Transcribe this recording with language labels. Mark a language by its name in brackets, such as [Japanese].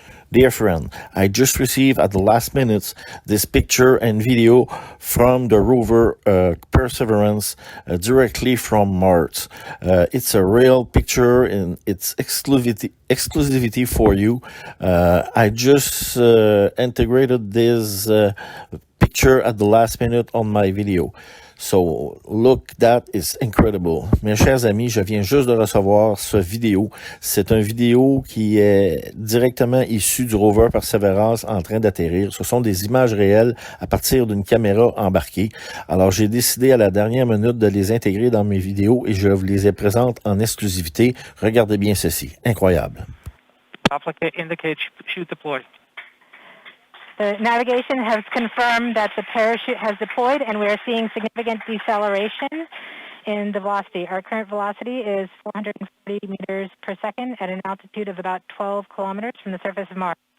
[English] Dear friend, I just received at the last minute this picture and video from the rover Persévérance directly from Mars. It's a real picture and it's exclusivity for you. I just integrated this picture at the last minute on my video. So, look, that is incredible. [French] Mes chers amis, je viens juste de recevoir ce vidéo. C'est une vidéo qui est directement issue du rover Persévérance en train d'atterrir. Ce sont des images réelles à partir d'une caméra embarquée. Alors, j'ai décidé à la dernière minute de les intégrer dans mes vidéos et je vous les présente en exclusivité. Regardez bien ceci. Incroyable. [English] Indicate chute deployed. The navigation has confirmed that the parachute has deployed, and we are seeing significant deceleration in the velocity. Our current velocity is 440 meters per second at an altitude of about 12 kilometers from the surface of Mars.